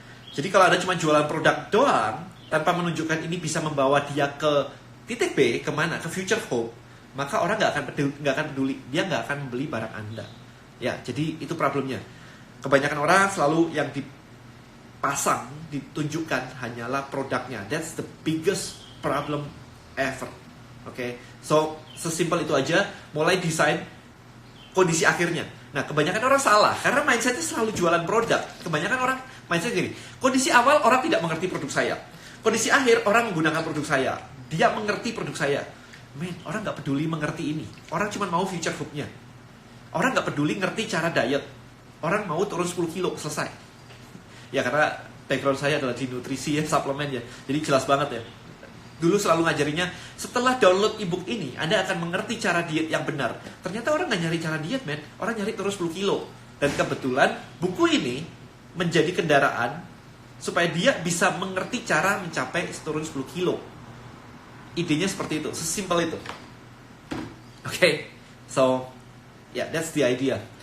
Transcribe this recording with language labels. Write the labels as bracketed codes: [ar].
[id] Jadi kalau Anda cuma jualan produk doang, tanpa menunjukkan ini bisa membawa dia ke titik B, kemana? Ke future hope, maka orang nggak akan peduli. Dia nggak akan membeli barang Anda. Ya, jadi itu problemnya. Kebanyakan orang selalu yang dipasang, ditunjukkan hanyalah produknya. [en] That's the biggest problem ever. [id] Oke, so sesimpel itu aja. Mulai desain kondisi akhirnya. Nah, kebanyakan orang salah karena mindsetnya selalu jualan produk. Kebanyakan orang mindset gini. Kondisi awal orang tidak mengerti produk saya. Kondisi akhir orang menggunakan produk saya. Dia mengerti produk saya. Men, orang nggak peduli mengerti ini. Orang cuma mau future hope-nya. Orang nggak peduli ngerti cara diet. Orang mau turun 10 kilo, selesai. Ya, karena background saya adalah di nutrisi ya, suplemen ya. Jadi jelas banget ya. Dulu selalu ngajarinya, setelah download ebook ini, Anda akan mengerti cara diet yang benar. Ternyata orang nggak nyari cara diet, men. Orang nyari turun 10 kilo. Dan kebetulan, buku ini menjadi kendaraan supaya dia bisa mengerti cara mencapai turun 10 kilo. Idenya seperti itu, sesimpel itu. [en] Oke, so, yeah, that's the idea.